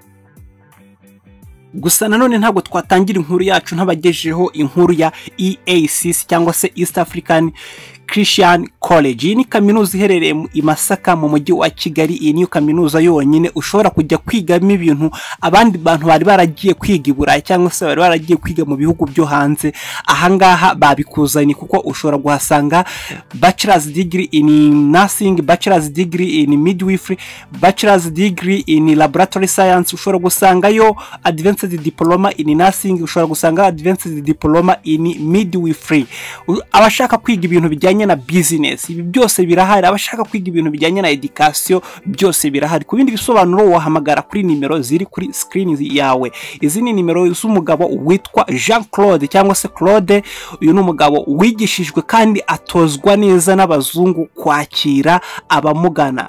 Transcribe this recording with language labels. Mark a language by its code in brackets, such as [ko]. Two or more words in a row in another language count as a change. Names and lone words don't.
[rw] Gusa nanone ntabwo twatangira inkuru yacu ntabagejeho inkuru ya EACC cyangwa se East African Christian College. Iyi ni kaminuza iherereye i Masaka mu mujyi wa Kigali. Iyi niyo kaminuza yonyine ushobora kujya kwigamo ibintu abandi bantu bari baragiye kwiga i Burayi cyangwa se bari baragiye kwiga mu bihugu byo hanze. Ahangaha babikuzanye kuko ushobora guhasanga [en] bachelor's degree in nursing, bachelor's degree in midwifery, bachelor's degree in laboratory science. [rw] Ushobora gusangayo [en] advanced diploma in nursing, [rw] ushobora gusanga [en] advanced diploma in midwifery. [rw] Abashaka kwiga ibintu bijyanye na business, ibi byose birahari. Abashaka kwiga ibintu bijyanye na education byose birahari. Ku bindi bisobanuro wahamagara kuri nimero ziri kuri screen yawe. Izi ni nimero z'umugabo witwa Jean Claude cyangwa se Claude. Uyu ni umugabo wigishijwe kandi atozwa neza n'abazungu kwakira abamugana.